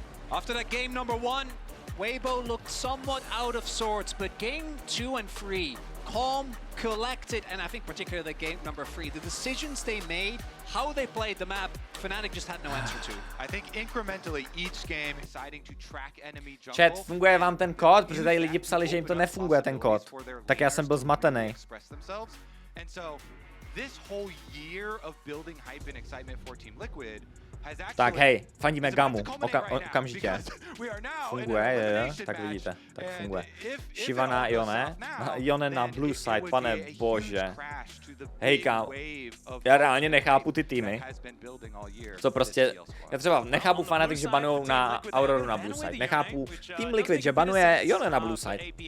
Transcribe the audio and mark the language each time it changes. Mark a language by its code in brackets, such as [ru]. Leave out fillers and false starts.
[en] After that game number 1, Weibo looked somewhat out of sorts, but game 2 and 3, calm, collected, and I think particularly game number 3, the decisions they made, how they played the map, Fnatic just had no answer to. I think incrementally each game deciding to track enemy jungle. [cs] Chat, funguje vám ten kód? Protože tady lidi psali, že jim to nefunguje ten kód. Tak já jsem byl zmatený. [en] And so this whole year of building hype and excitement for Team Liquid [cs] Tak hej, fandíme Gamu, okamžitě. Funguje, jo, tak vidíte, tak funguje. Shyvana, Ione na blue side, pane bože. Hej kámo, já reálně nechápu ty týmy, co prostě, já třeba nechápu Fnatic, že banujou na Auroru na blue side, nechápu Team Liquid, že banuje Ione na blue side.